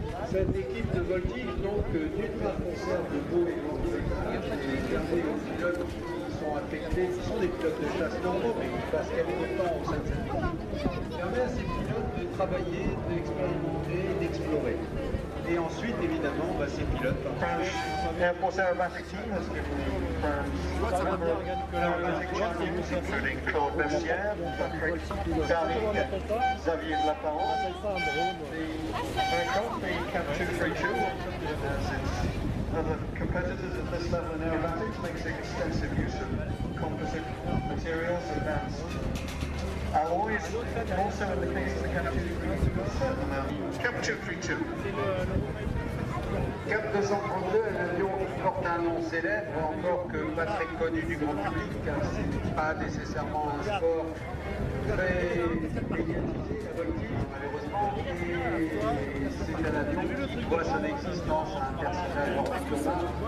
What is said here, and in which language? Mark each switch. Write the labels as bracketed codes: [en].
[fr] Cette équipe de voltige, donc, d'une part conserve de beaux et grands spectacles, et gardés aux pilotes qui sont affectés, qui sont des pilotes de chasse normaux, mais qui passent quelques temps au sein de cette équipe, permet à ces pilotes de travailler, d'expérimenter, d'explorer. Et ensuite, évidemment, ces pilotes. [en] French Air Force Aerobatic Team has given the number of aerobatic champions, including Claude Bessières, Patrick Paris, Xavier Delaparent. The aircraft, the CAP 232, as its other competitors at this level in aerobatics, makes extensive use of composite materials, advanced alloys, and also in the case of the CAP 232, a certain amount. CAP 232. [fr] CAP 232 est un avion qui porte un nom célèbre, encore que pas très connu du grand public, car c'est pas nécessairement un sport très médiatisé, la voltige, malheureusement, et c'est un avion qui doit son existence à un personnage hors du commun.